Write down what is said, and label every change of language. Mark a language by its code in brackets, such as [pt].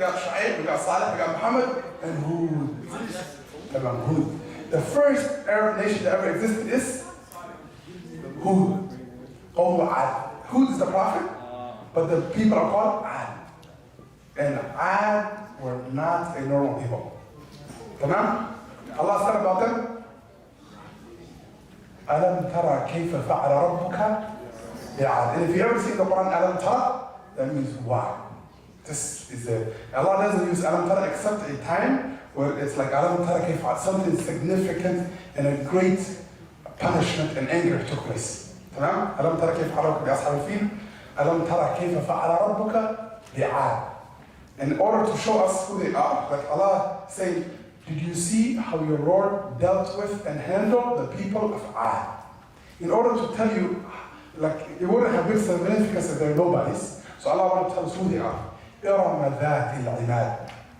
[en] We got Shaykh, we got Saleh, we got Muhammad, and Hud. Hud. The first Arab nation that ever existed is Hud. Hud is the prophet, but the people are called Ad. And Ad were not a normal people. [ar] Tamam? [en] Allah said about them, [ar] أَلَمْ تَرَى كَيْفَ فَعَلَ رَبُّكَ بِعَادٍ. [en] And if you ever see in the Quran Alam Tara, that means wow. This is it. Allah doesn't use Alam Tara except a time where it's like Alam Tara [ar] كيف فعل, [en] something significant and a great punishment and anger took place. [ar] تمام؟ ألم ترى كيف فعل ربك بأصحاب الفيل؟ ألم ترى كيف فعل ربك بعاد. [en] In order to show us who they are, like Allah saying, did you see how your Lord dealt with and handled the people of Ad? In order to tell you, like, it wouldn't have been significance if they're nobodies. So Allah wanted to tell us who they are. [ar] إِرَمَ ذَاتِ الْعِمَادِ.